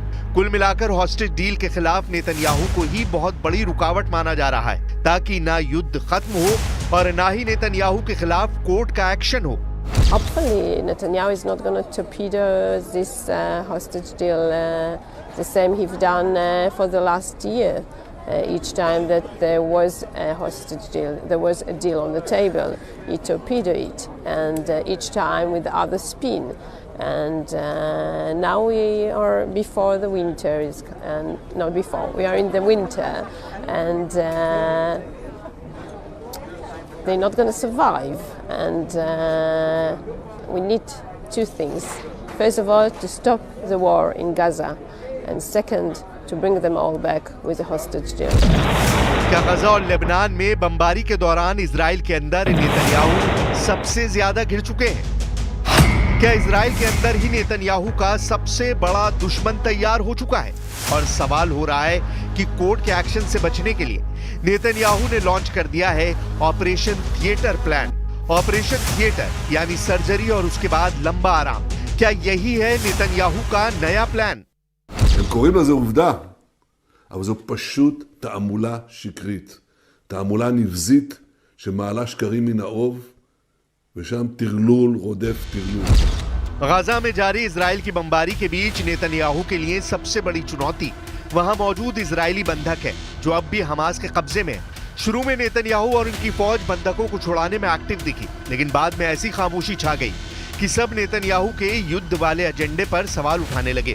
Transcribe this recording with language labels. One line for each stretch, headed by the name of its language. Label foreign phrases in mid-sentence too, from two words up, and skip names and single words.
Hindi: कुल मिलाकर
English: hostage deal
Hindi: के खिलाफ नेतन्याहू को ही बहुत बड़ी रुकावट माना जा रहा है ताकि ना युद्ध खत्म हो और ना ही नेतन्याहू के खिलाफ कोर्ट का एक्शन हो।
English: Hopefully, Netanyahu is not going to torpedo this hostage deal the same he's done for the last year. Each time that there was a hostage deal, there was a deal on the table, he torpedoed it, and each time with the other spin. And now we are before the winter, and not before, we are in the winter, and they're not going to survive. And we need two things. First of all, to stop the war in Gaza, and second, to bring them all back with a hostage deal.
Hindi: क्या गजा और लेबनान में बमबारी के दौरान इजराइल के अंदर नेतन्याहू सबसे ज्यादा घिर चुके हैं? क्या इजराइल के अंदर ही नेतन्याहू का सबसे बड़ा दुश्मन तैयार हो चुका है? और सवाल हो रहा है कि कोर्ट के एक्शन से बचने के लिए नेतन्याहू ने लॉन्च कर दिया है
English: operation theatre plan. operation theatre
Hindi: यानी सर्जरी और उसके बाद लंबा आराम। क्या यही है नेतन्याहू का नया प्लान?
Hebrew: הם קוראים לזה עובדה, אבל זו פשוט תעמולה שקרית. תעמולה נבזית שמעלה שקרים מן האוב, ושם טרלול רודף טרלול.
Hindi: गाजा में जारी इजराइल की बमबारी के बीच नेतन्याहू के लिए सबसे बड़ी चुनौती वहां मौजूद इजरायली बंधक है जो अब भी हमास के कब्जे में है। शुरू में नेतन्याहू और उनकी फौज बंधकों को छुड़ाने में एक्टिव दिखी, लेकिन बाद में ऐसी खामोशी छा गई कि सब नेतन्याहू के युद्ध वाले एजेंडे पर सवाल उठाने लगे।